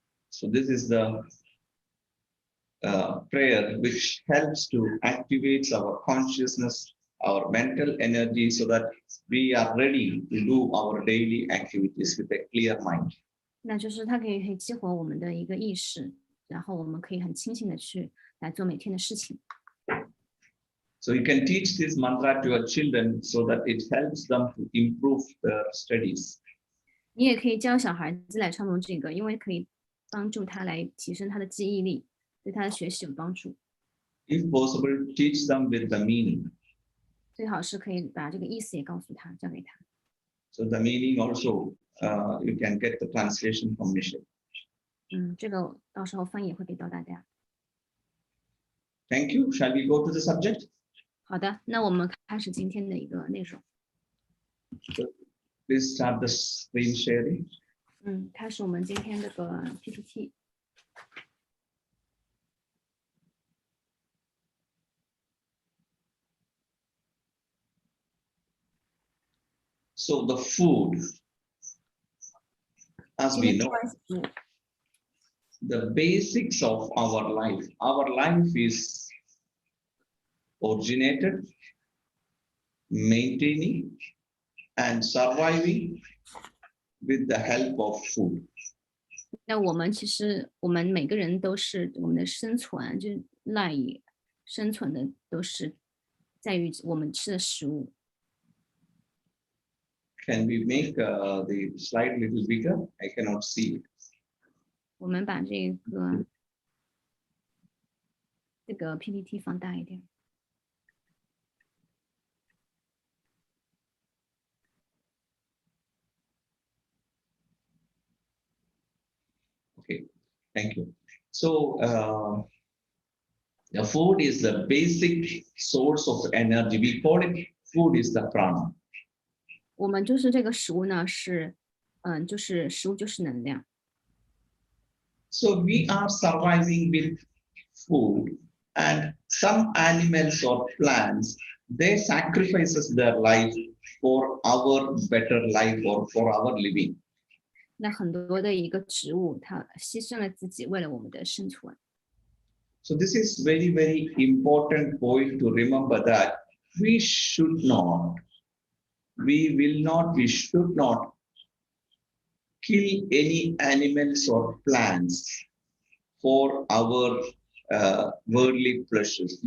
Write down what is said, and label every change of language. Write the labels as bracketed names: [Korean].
[English] So this is the prayer which helps to activate our consciousness, our mental energy, so that we are ready to do our daily activities with a clear mind. [Chinese] 那就是它可以激活我们的一个意识，然后我们可以很清醒的去来做每天的事情。 [English] So you can teach this mantra to your children so that it helps them to improve their studies. [Chinese] 你也可以教小孩子来唱诵这个，因为可以帮助他来提升他的记忆力，对他的学习有帮助。 [English] If possible, teach them with the meaning. [Chinese] 最好是可以把这个意思也告诉他，教给他。 [English] So the meaning also, you can get the translation from Michelle. [Chinese] 这个到时候翻译也会给到大家。 [English] Thank you. Shall we go to the subject? [Chinese] 好的，那我们开始今天的一个内容。 [English] Please start the screen sharing. [Chinese] 开始我们今天这个 PPT。 [English] So the food, as [Chinese] 今 [English] we [Chinese] 天 [English] know, [Chinese] 关于食物 [English] the basics of our life. Our life is originated, maintaining, and surviving with the help of food. [Chinese] 那我们其实我们每个人都是我们的生存，就是赖以生存的，都是在于我们吃的食物。 [English] Can we make the slide a little bigger? I cannot see it. [Chinese] 我们把这个 PPT 放大一点。 [English] Okay, thank you. So the food is the basic source of energy. We call it food is the prana. [Chinese] 我们就是这个食物呢，就是食物就是能量。 [English] So we are surviving with food, and some animals or plants, they sacrifices their life for our better life or for our living. [Chinese] 那很多的一个植物，它牺牲了自己，为了我们的生存。 [English] So this is very, very important point to remember that we should not, we will not, we should not kill any animals or plants for our worldly pleasures.